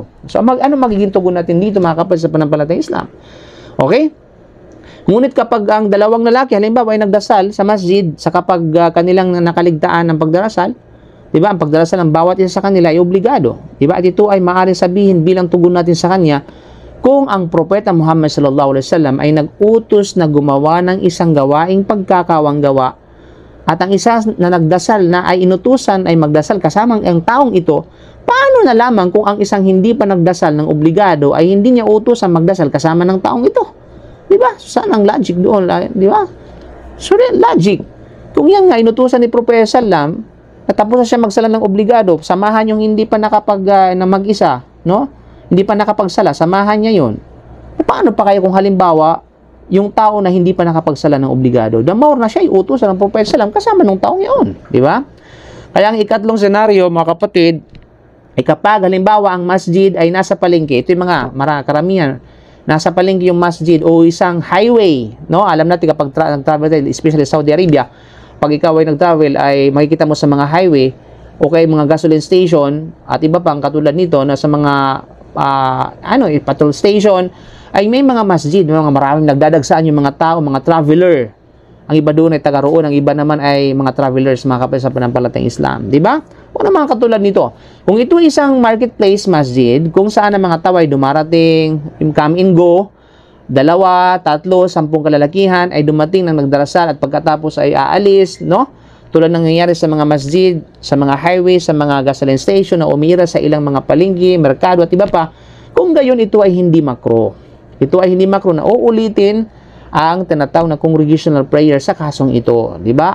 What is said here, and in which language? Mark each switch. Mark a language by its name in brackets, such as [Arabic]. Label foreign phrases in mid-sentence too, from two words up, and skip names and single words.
[Filipino] So ano magiging tugon natin dito, mga kapatid sa pananampalatayang Islam? Okay? Ngunit kapag ang dalawang lalaki, halimbawa ay nagdasal sa masjid, sa kapag kanilang nakaligtaan ng pagdarasal, di ba, ang pagdarasal ng bawat isa sa kanila ay obligado. Di ba? At ito ay maaaring sabihin bilang tugon natin sa kanya, kung ang Propeta Muhammad [Arabic] صلى الله عليه وسلم [Filipino] ay nag-utos na gumawa ng isang gawaing pagkakawang gawa, at ang isa na nagdasal na ay inutusan ay magdasal kasama ang taong ito, paano na lamang kung ang isang hindi pa nagdasal ng obligado ay hindi niya utusan magdasal kasama ng taong ito? Di ba? Saan ang logic doon? Di ba? So, logic. Kung yan nga, inutusan ni Propeta sallam, at tapos na siya magsala ng obligado, samahan yung hindi pa na mag-isa, no? Hindi pa nakapagsala, samahan niya yun. Paano pa kaya kung halimbawa, yung tao na hindi pa nakapagsala ng obligado, [English] the more [Filipino] na siya iutusan ng Propeta sallam kasama ng taong yun. Di ba? Kaya ang ikatlong senaryo, mga kapatid, ay kapag halimbawa ang masjid ay nasa palengke, ito yung mga karamihan, nasa palengke yung masjid o isang highway, no? Alam natin kapag nag-travel tayo, especially sa Saudi Arabia, pag ikaw ay nag-travel ay makikita mo sa mga highway o kaya mga [English] gasoline station [Filipino] at iba pang katulad nito na sa mga [English] patrol station [Filipino] ay may mga masjid, mga maraming nagdadagsaan yung mga tao, mga traveler. Ang iba doon ay taga roon, ang iba naman ay mga travelers, mga kapatid sa pananampalatayang Islam, di ba? O na mga katulad nito. Kung ito isang marketplace masjid, kung saan ang mga tao ay dumarating, [English] come and go, [Filipino] 2, 3, 10 kalalakihan ay dumating ng nagdarasal at pagkatapos ay aalis, no? Tulad ng nangyayari sa mga masjid, sa mga highway, sa mga [English] gasoline station [Filipino] na umira sa ilang mga palengke, merkado at iba pa. Kung gayon, ito ay hindi makro. Ito ay hindi makro na uulitin ang tinatawag na [English] congregational prayer [Filipino] sa kasong ito, di ba?